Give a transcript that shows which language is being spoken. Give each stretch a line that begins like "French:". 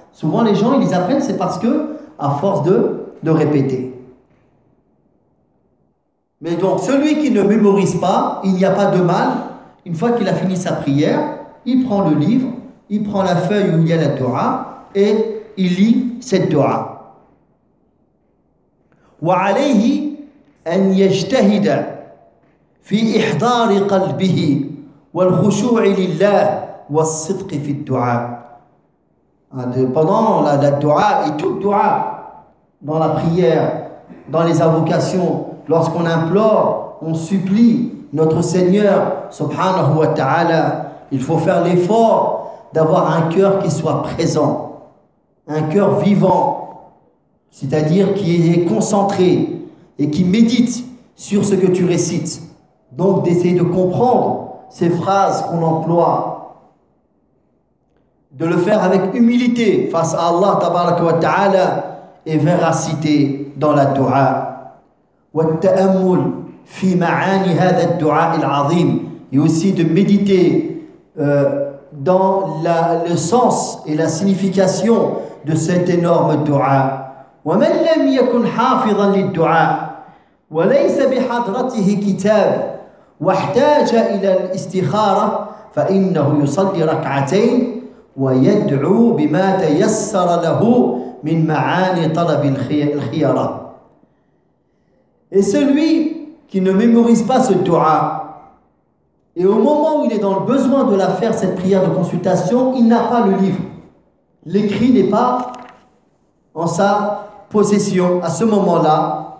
French: Souvent les gens, ils les apprennent, c'est parce que, à force de répéter. Mais donc, celui qui ne mémorise pas, il n'y a pas de mal. Une fois qu'il a fini sa prière, il prend le livre, il prend la feuille où il y a la dua et il lit cette dua.
Arabic: وعليه أن يجتهد في إحضار قلبه والخشوع لله والصدق في الدعاء.
French: Pendant la dua et toute dua dans la prière, dans les invocations, lorsqu'on implore, on supplie notre Seigneur subhanahu wa ta'ala, il faut faire l'effort d'avoir un cœur qui soit présent, un cœur vivant, c'est-à-dire qui est concentré et qui médite sur ce que tu récites. Donc d'essayer de comprendre ces phrases qu'on emploie, de le faire avec humilité face à Allah tabaraka wa ta'ala et véracité dans la dua.
Arabic: والتأمل في معاني هذا الدعاء العظيم.
French: Et aussi de méditer dans le sens et la signification de cet énorme دعاء.
Arabic: ومن لم يكن حافظا للدعاء وليس بحضرته كتاب واحتاج إلى الاستخارة فإنه يصلي ركعتين ويدعو بما تيسر له من معاني طلب الخيرة.
French: Et celui qui ne mémorise pas ce dua, et au moment où il est dans le besoin de la faire, cette prière de consultation, il n'a pas le livre. L'écrit n'est pas en sa possession à ce moment-là.